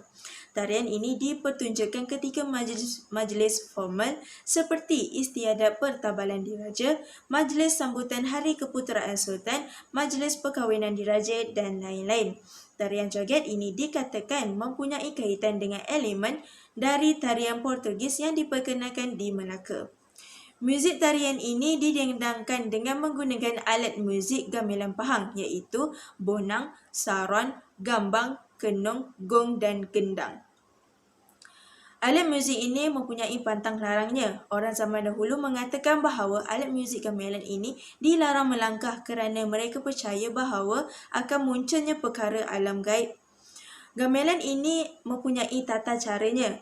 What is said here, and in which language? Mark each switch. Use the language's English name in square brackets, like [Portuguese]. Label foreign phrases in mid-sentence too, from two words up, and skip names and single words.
[Malay] Tarian ini dipertunjukkan ketika majlis formal seperti istiadat pertabalan diraja, majlis sambutan Hari Keputeraan Sultan, majlis perkahwinan diraja dan lain-lain. Tarian joget ini dikatakan mempunyai kaitan dengan elemen dari tarian Portugis yang diperkenalkan di Melaka. Muzik tarian ini didendangkan dengan menggunakan alat muzik gamelan Pahang iaitu bonang, saron, gambang, kenong, gong dan gendang. Alat muzik ini mempunyai pantang larangnya. Orang zaman dahulu mengatakan bahawa alat muzik gamelan ini dilarang melangkah kerana mereka percaya bahawa akan munculnya perkara alam gaib. Gamelan ini mempunyai tata caranya.